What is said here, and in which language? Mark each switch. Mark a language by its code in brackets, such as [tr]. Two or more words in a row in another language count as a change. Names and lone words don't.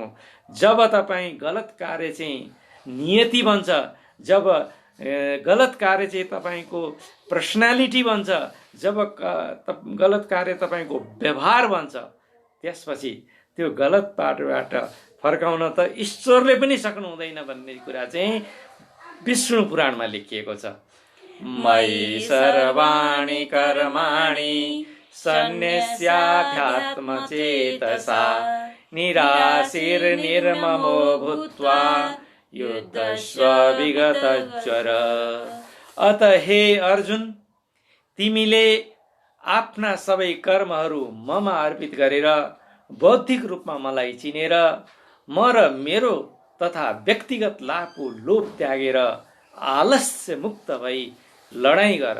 [ne] जब तपाईँ गलत कार्य चाहिँ नियति बन्छ, जब गलत कार्य चाहिँ तपाईँको पर्सनालिटी बन्छ, जब गलत कार्य तपाईँको व्यवहार बन्छ, त्यसपछि त्यो गलत बाटोबाट फर्काउन त ईश्वरले पनि सक्नु हुँदैन भन्ने कुरा चाहिँ विष्णु पुराणमा लेखिएको छ। [sa] मयि सर्वाणि कर्माणि सन्न्यस्याध्यात्म चेतसा निराशीर्निर्ममो भूत्वा युद्धस्व विगतज्वर। [ne] अत हे अर्जुन, तिमीले आफ्ना सबै कर्महरू ममा अर्पित गरेर बौद्धिक रूपमा मलाई चिनेर म र मेरो तथा व्यक्तिगत लाभको लोभ त्यागेर आलस्य मुक्त भई लडाईँ गर।